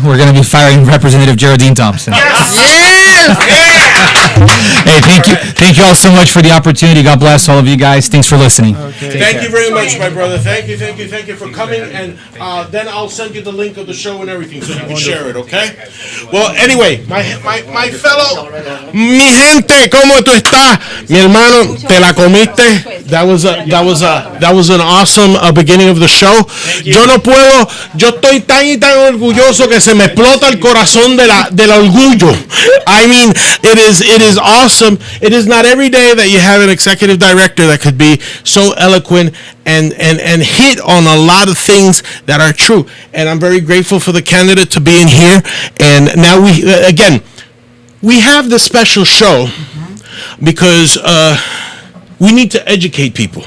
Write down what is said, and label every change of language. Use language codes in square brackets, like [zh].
[en] We're going to be firing Representative Geraldine Thompson. Yes! Hey, thank you all so much for the opportunity. God bless all of you guys. Thanks for listening. Okay. Thank you very much, my brother. Thank you for coming. And then I'll send you the link of the show and everything so you can share it, okay? Well, anyway, my fellow, [es] mi gente, ¿cómo tú estás? Mi hermano, te la comiste. [en] That was an awesome beginning of the show. [es] Yo estoy tan y tan orgulloso que se me explota el corazón del orgullo. [en] I mean, it is awesome. It is not every day that you have an executive director that could be so eloquent and hit on a lot of things that are true. And I'm very grateful for the candidate to be in here. And now we have this special show because we need to educate people.